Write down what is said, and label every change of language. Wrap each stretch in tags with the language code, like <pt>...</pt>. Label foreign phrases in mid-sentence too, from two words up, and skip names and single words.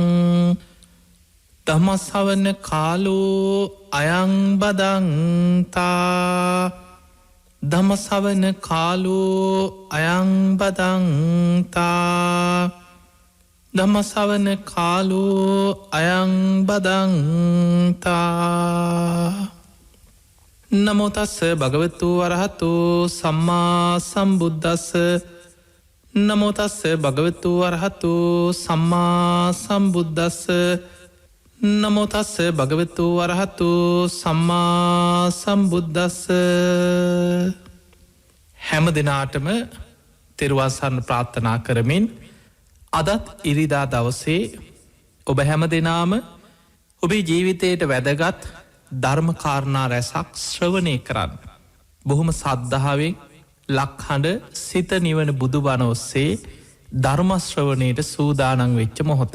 <pi>ධම්ම ශ්‍රවණ කාලෝ අයං බදන්තා ධම්ම ශ්‍රවණ කාලෝ අයං බදන්තා ධම්ම ශ්‍රවණ කාලෝ අයං බදන්තා. නමෝ තස්ස භගවතු වරහතු සම්මා සම්බුද්දස්ස. නමෝ තස්ස භගවතු වරහතු සම්මා සම්බුද්දස්ස. නමෝ තස්ස භගවතු වරහතු සම්මා සම්බුද්දස්ස.</pi> <si>හැම දිනාටම තෙරුවන් සරණ ප්‍රාර්ථනා කරමින් අදත් ඉරිදා දවසේ ඔබ හැම දෙනාම ඔබේ ජීවිතයට වැදගත් ධර්මකාරණා රැසක් ශ්‍රවණය කරන්න. බොහොම සද්ධාවෙන් ලක්හඬ සිත නිවන බුදුබණ ඔස්සේ ධර්මශ්‍රවණයට සූදානන් වෙච්ච මොහොත.</si>